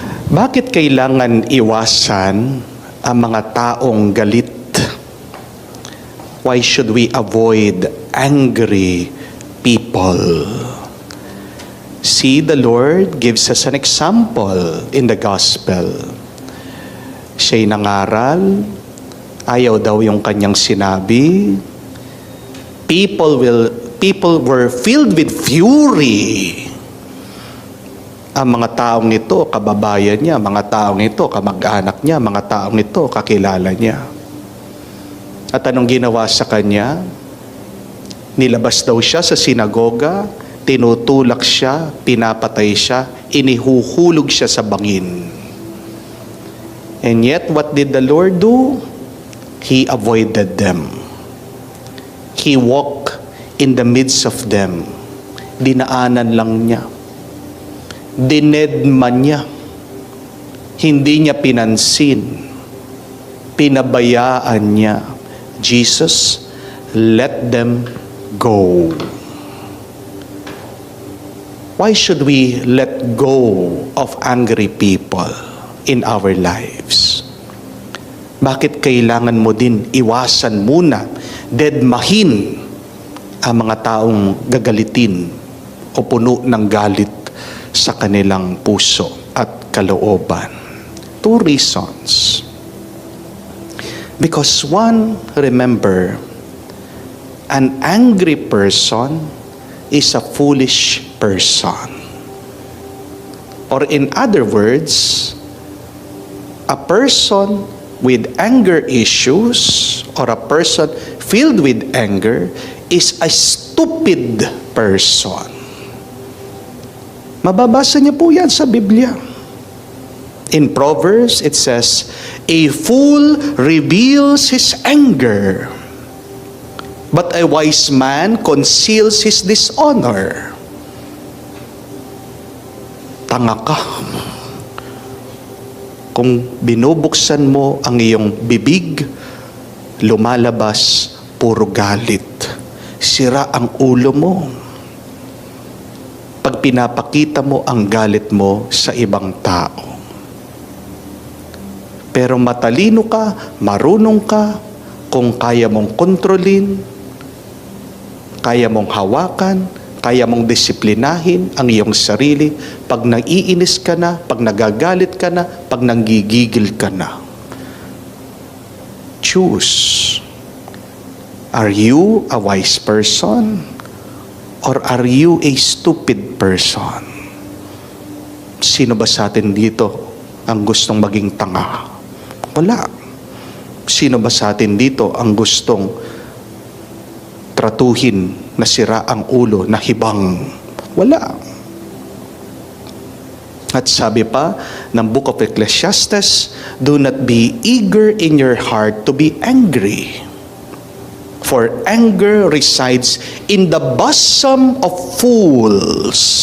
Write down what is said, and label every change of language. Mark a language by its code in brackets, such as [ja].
[tl] Bakit kailangan iwasan ang mga taong galit? [en] Why should we avoid angry people? See, the Lord gives us an example in the gospel. [tl] Siya'y nangaral, ayaw daw yung kanyang sinabi. [en] People were filled with fury. [tl] Ang mga taong ito, kababayan niya, mga taong ito, kamag-anak niya, mga taong ito, kakilala niya. At anong ginawa sa kanya? Nilabas daw siya sa sinagoga, tinutulak siya, pinapatay siya, inihuhulog siya sa bangin. [en] And yet, what did the Lord do? He avoided them. He walked in the midst of them. [tl] Dinaanan lang niya. Dinedman niya. Hindi niya pinansin. Pinabayaan niya. [en] Jesus, let them go. Why should we let go of angry people in our lives? [tl] Bakit kailangan mo din iwasan muna, dedmahin ang mga taong gagalitin o puno ng galit sa kanilang puso at kalooban? [en] Two reasons. Because one, remember, an angry person is a foolish person. Or in other words, a person with anger issues or a person filled with anger is a stupid person. [tl] Mababasa niyo po yan sa Biblia. [en] In Proverbs, it says, a fool reveals his anger, but a wise man conceals his dishonor. [tl] Tanga ka. Kung binubuksan mo ang iyong bibig, lumalabas puro galit. Sira ang ulo mo. Pag pinapakita mo ang galit mo sa ibang tao. Pero matalino ka, marunong ka, kung kaya mong kontrolin, kaya mong hawakan, kaya mong disiplinahin ang iyong sarili, pag naiinis ka na, pag nagagalit ka na, pag nanggigigil ka na. Choose. [en] Are you a wise person? Or are you a stupid person? [tl] Sino ba sa atin dito ang gustong maging tanga? Wala. Sino ba sa atin dito ang gustong tratuhin na sira ang ulo, na hibang? Wala. At sabi pa ng [en] Book of Ecclesiastes, do not be eager in your heart to be angry. For anger resides in the bosom of fools.